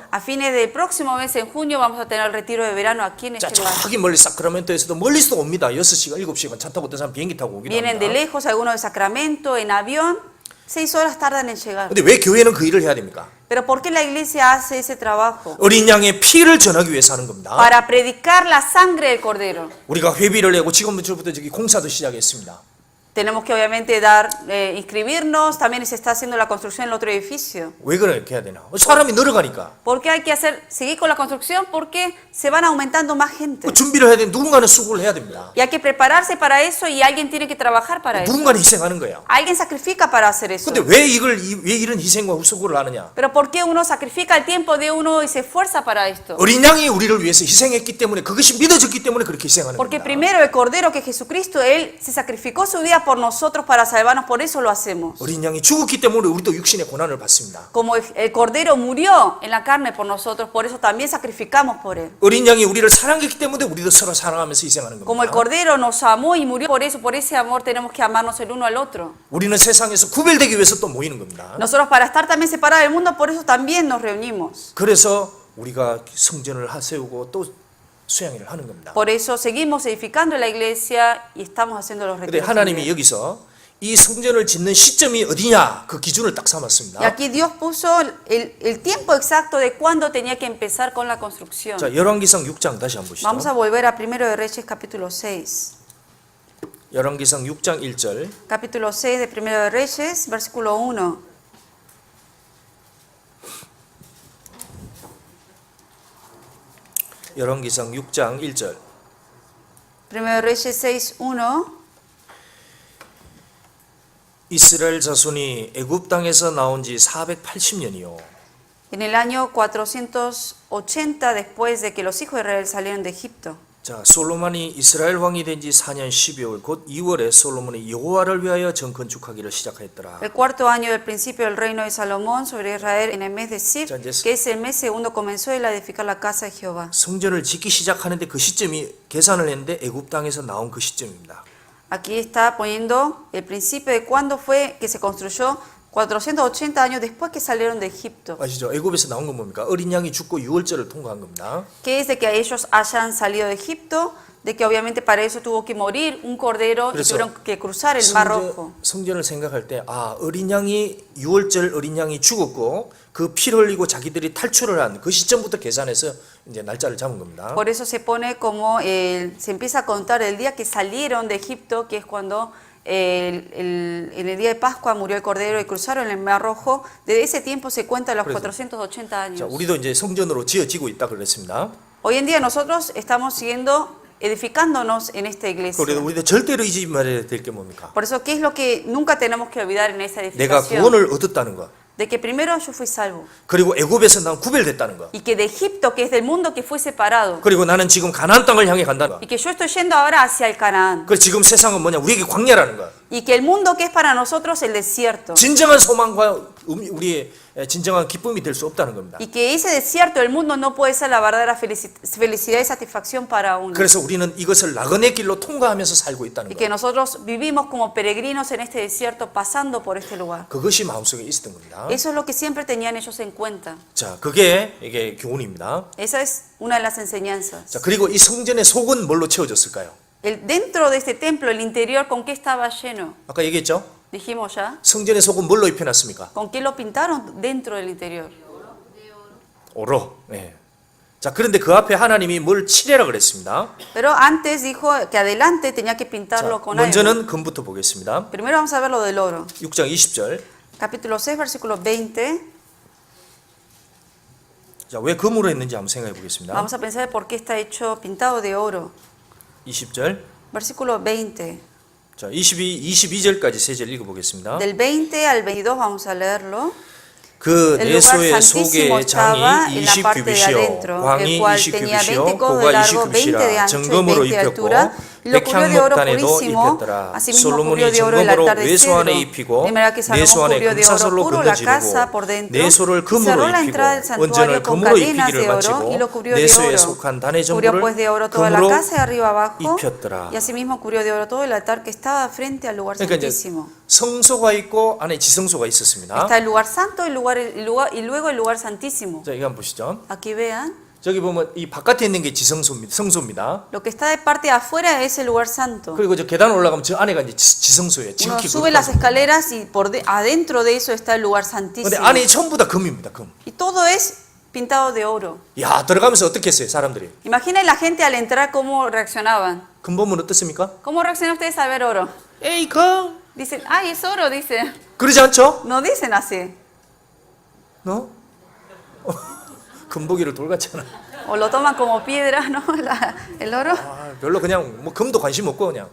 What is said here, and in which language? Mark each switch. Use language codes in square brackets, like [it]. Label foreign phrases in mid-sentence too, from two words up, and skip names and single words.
[es] A fines del próximo mes, en junio, vamos a tener el retiro de verano aquí en [ko] 자, [es] este lugar. [ko] 저기 멀리 사크라멘토에서도 멀리서도 옵니다. 6시간, 7시간 차 타고 어떤 사람 비행기 타고 오기도 [es] Vienen de [ko] 합니다. [es] lejos, algunos de Sacramento, en avión. 6 horas tardan en llegar. [ko] 근데 왜 교회는 그 일을 해야 됩니까? [es] Pero ¿por qué la iglesia hace ese trabajo? [ko] 어린 양의 피를 전하기 위해서 하는 겁니다. [es] Para predicar la sangre del cordero. [ko] 우리가 회비를 내고 지금부터 저기 공사도 시작했습니다. [es] Tenemos que obviamente inscribirnos, también se está haciendo la construcción en el otro edificio. [ko] 왜 그렇게 해야 되나? 사람이 늘어가니까. [es] ¿Por qué hay que seguir con la construcción? Porque se van aumentando más gente. [ko] 그 준비를 해야 돼. 누군가는 수고를 해야 됩니다. [es] Y hay que prepararse para eso y alguien tiene que trabajar para eso. [ko] 누군가는 희생하는 거예요. [es] Alguien sacrifica para hacer eso. [ko] 근데 왜 이런 희생과 수고를 하느냐? [es] Pero ¿por qué uno sacrifica el tiempo de uno y se esfuerza para esto? [ko] 어린 양이 우리를 위해서 희생했기 때문에 그것이 믿어졌기 때문에 그렇게 희생하는 [es] Porque [ko] 겁니다. [es] primero el Cordero que Jesucristo, Él se sacrificó su vida por nosotros para salvarnos, por eso lo hacemos. [ko] 어린 양이 죽었기 때문에 우리도 육신의 고난을 받습니다. [es] Como el Cordero murió en la carne por nosotros, por eso también sacrificamos por Él. [ko] 어린 양이 우리를 사랑했기 때문에 우리도 서로 사랑하면서 희생하는 [es] Como el [ko] 겁니다. [es] Cordero nos amó y murió por eso, por ese amor tenemos que amarnos el uno al otro. [ko] 우리는 세상에서 구별되기 위해서 또 모이는 겁니다. [es] Nosotros para estar también separados del mundo, por eso también nos reunimos. [ko] 그래서 우리가 성전을 세우고 또 수양회를 하는 겁니다. [es] Por eso seguimos edificando la iglesia y estamos haciendo los [ko] 근데 [es] retiros. [ko] 하나님이 [es] también. [ko] 여기서 이 성전을 짓는 시점이 어디냐 그 기준을 딱 [es] Y [ko] 삼았습니다. [es] aquí Dios puso el tiempo exacto de cuándo tenía que empezar con la construcción. [ko] 자, 열왕기상 6장 다시 한번 보시죠. [es] Vamos a volver a 1 de Reyes capítulo 6. [ko] 열왕기상 6장 1절. [es] Capítulo 6 de Primero de Reyes, versículo 1. [ko] 열왕기상 6장 1절. [es] Primero de Reyes 6, 1. [ko] 이스라엘 자손이 애굽 땅에서 나온 지 480년이요. [es] En el año 480 después de que los hijos de Israel salieron de Egipto. [ko] 자, 솔로몬이 이스라엘 왕이 된 지 4년 12월 곧 2월에 솔로몬이 여호와를 위하여 정 건축하기를 시작하였더라. [es] El cuarto año del principio del reino de Salomón sobre Israel en el mes de Sib, que es el mes segundo, comenzó él a edificar la casa de Jehová. [ko] 성전을 짓기 시작하는데 그 시점이 계산을 했는데 애굽 땅에서 나온 그 시점입니다. [es] Aquí está poniendo el principio de cuándo fue que se construyó 480 años después que salieron de Egipto. [ko] 아시죠? 애굽에서 나온 건 뭡니까? 어린 양이 죽고 6월절을 통과한 겁니다. [es] Que es de que ellos hayan salido de Egipto, de que obviamente para eso tuvo que morir un cordero y [ko] 그래서 [es] tuvieron que cruzar el mar rojo. [ko] 성전을 생각할 때 어린 양이 6월절 어린 양이 죽었고 그 피를 흘리고 자기들이 탈출을 한 그 시점부터 계산해서 이제 날짜를 잡은 겁니다. [es] Por eso se pone como se empieza a contar el día que salieron de Egipto, que es cuando en el día de Pascua murió el cordero y cruzaron el mar rojo. Desde ese tiempo se cuentan los 480 [ko] 자, [es] años. [ko] 우리도 이제 성전으로 지어지고 있다 그랬습니다. [es] Hoy en día nosotros estamos siguiendo edificándonos en esta iglesia. [ko] 그래도 우리도 절대로 잊지 말아야 될 게 뭡니까? [es] Por eso, ¿qué es lo que nunca tenemos que olvidar en esta [ko] 내가 [es] edificación? [ko] 구원을 얻었다는 것. [es] De que primero yo fui salvo. [ko] 그리고 애굽에서 난 구별됐다는 것. [es] Y que de Egipto, que es del mundo, que fui separado. [ko] 그리고 나는 지금 가나안 땅을 향해 간다는 것. [es] Y que yo estoy yendo ahora hacia el Canaán. [ko] 그리고 지금 세상은 뭐냐? 우리에게 광야라는 것. [es] Y que el mundo que es para nosotros el desierto. [ko] 진정한 소망과 우리의 진정한 기쁨이 될 수 없다는 겁니다. [es] Y que ese desierto, el mundo, no puede ser la verdadera felicidad y satisfacción para uno. [ko] 그래서 우리는 이것을 나그네 길로 통과하면서 살고 있다는 [es] Y que [ko] 것. [es] nosotros vivimos como peregrinos en este desierto, pasando por este lugar. [ko] 그것이 마음속에 있었던 겁니다. [es] Eso es lo que siempre tenían ellos en cuenta. [ko] 자, 그게 이게 교훈입니다. [es] Esa es una de las enseñanzas. [ko] 자, 그리고 이 성전의 속은 뭘로 채워졌을까요? [es] Dentro de este templo, el interior, ¿con qué estaba lleno? [ko] 아까 얘기했죠? [es] Dijimos ya. [ko] 성전의 속은 뭘로 입혀놨습니까? [es] ¿Con qué lo pintaron dentro del interior? [ko] 오로. 네. 자, 그런데 그 앞에 하나님이 뭘 칠해라 그랬습니다. [es] Pero antes dijo que adelante tenía que [ko] 자, [es] pintarlo con algo. [ko] 먼저는 금부터 보겠습니다. [es] Primero vamos a ver lo del oro. [ko] 6장 20절. [es] Capítulo 6, versículo 20. [ko] 자, 왜 금으로 했는지 한번 생각해 보겠습니다. [es] Vamos a pensar por qué está hecho pintado de oro. [ko] 20절. [es] Versículo 20. [ko] 자, 22절까지 세 절 읽어 보겠습니다. [es] Del 20 al 22 vamos a leerlo. [ko] 그 [es] El lugar [ko] 내소의 [es] santísimo [ko] 속에 [es] estaba [ko] 장이 [es] en la parte de [ko] 20규빗이요 [es] adentro, el [ko] 광이 [es] cual tenía 20 [ko] 20규빗이요 [es] codos de [ko] 고가 [es] largo, 20 de [ko] 20규빗이라 [es] ancho y [ko] 정금으로 [es] 20 de [ko] 입혔고 [es] altura, y lo cubrió de oro [ko] 백향목단에도 [es] purísimo, [ko] 입혔더라. [es] asimismo cubrió [ko] 솔로몬이 [es] de oro el [ko] 정금으로 [es] altar de [ko] 외소 [es] cedro, [ko] 안에 [es] de [ko] 입히고 [es] manera que Salomón [ko] 내소 안에 [es] cubrió de oro [ko] 금사슬로 [es] puro la casa [ko] 건너지르고 [es] por dentro, [ko] 내소를 [es] y [ko] 금으로 [es] cerró la [ko] 입히고 [es] entrada del santuario [ko] 원전을 [es] con [ko] 금으로 [es] cadenas [ko] 입히기를 [es] de oro, y [ko] 마치고 [es] lo cubrió de [ko] 내소에 [es] oro, [ko] 속한 단의 [es] cubrió [ko] 전부를 [es] pues de oro toda la [ko] 금으로 [es] casa de arriba abajo, [ko] 입혔더라. [es] y asimismo cubrió de oro todo el altar que estaba frente al lugar [ko] 그러니까 이제 [es] santísimo. [ko] 성소가 있고 안에 지성소가 있었습니다. [es] Está el lugar santo y luego el lugar santísimo. [ko] 자, 이거 한번 보시죠. [es] Aquí vean. [ko] 저기 보면 이 바깥에 있는 게 성소입니다. Lo que está de parte de afuera es el lugar santo. 그리고 저 계단 올라가면 저 안에가 이제 지성소예요. [es] Uno [ko] 지극히 [es] sube las [ko] 거룩한. [es] escaleras y adentro de eso está el lugar [ko] 근데 [es] santísimo. [ko] 안에 전부 다 금입니다. 금. [es] Y todo es pintado de oro. [ko] 야, 들어가면서 어떻게 했어요, 사람들이? [es] Imaginen la gente al entrar cómo reaccionaban. [ko] 금 보면 어떻습니까? [es] ¿Cómo reaccionan ustedes al ver oro? [ko] 에이, 금. [es] Dicen, ay, es oro, dice. [ko] 그러지 않죠? [es] No dicen así. [ko] 너? 금보기를 돌같잖아. [es] O lo toman como piedra, ¿no? El oro. [ko] 아, 별로 그냥 뭐 금도 관심 없고 그냥